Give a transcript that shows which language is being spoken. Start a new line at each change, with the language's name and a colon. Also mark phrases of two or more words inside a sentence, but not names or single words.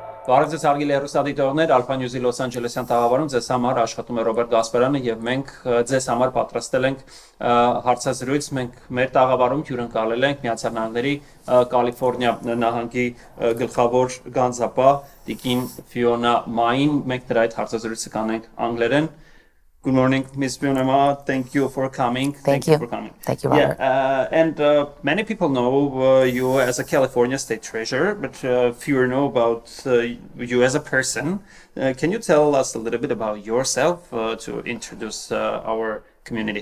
Armenian: Բարև ձեզ հարգելի հեռուստադիտողներ, Alpha News-ի Los Angeles-յան տաղավարում ձեզ համար աշխատում է Ռոբերտ Գասպարյանը եւ մենք ձեզ համար պատրաստել ենք հարցազրույց։ Մենք մեր տաղավարում հյուրընկալել ենք Միացյալ Նահանգների Կալիֆոռնիա նահանգի գլխավոր գանձապահ Տիկին Fiona Main, մենք նրա այդ հարցազրույցը կանենք անգլերեն։
English: Good morning, Ms. Fiona. Thank you for coming. Thank you for coming. Thank you, Robert. Yeah, and many people know you as a California State Treasurer, but fewer know about you as a person. Can you tell us a little bit about yourself to introduce our community?